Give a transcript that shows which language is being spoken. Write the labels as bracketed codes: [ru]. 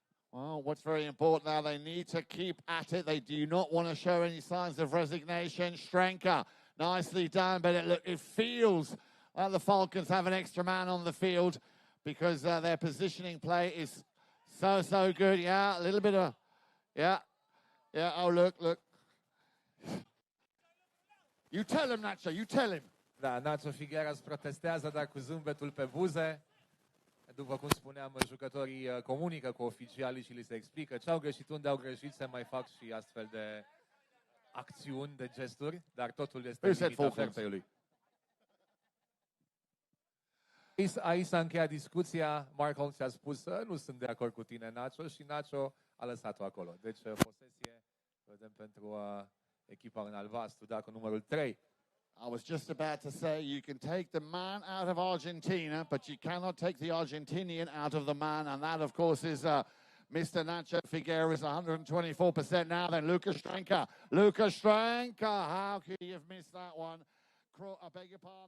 [en] Well, what's very important now, they need to keep at it. They do not want to show any signs of resignation. Strenka, nicely done, but it feels like the Falcons have an extra man on the field because their positioning play is so good. Yeah, a little bit of, yeah. Oh, look. You tell him, Nacho, you tell him. [ro] Da, Nacho Figueras protestează, dar cu zâmbetul pe buze. După cum spuneam, jucătorii comunică cu oficialii și li se explică ce au greșit, unde au greșit, se mai fac și astfel de acțiuni, de gesturi, dar totul este limita fair-play-ului. Aici s-a încheiat discuția. Mark Holmes a spus nu sunt de acord cu tine, Nacho, și Nacho a lăsat-o acolo. Deci posesie, vedem pentru echipa în albastru, da, cu numărul 3. [en] I was just about to say, you can take the man out of Argentina, but you cannot take the Argentinian out of the man, and that, of course, is Mr. Nacho Figueroa is 124% now. Then Lukas Strenka. Lukas Strenka. How could you have missed that one? I beg your pardon.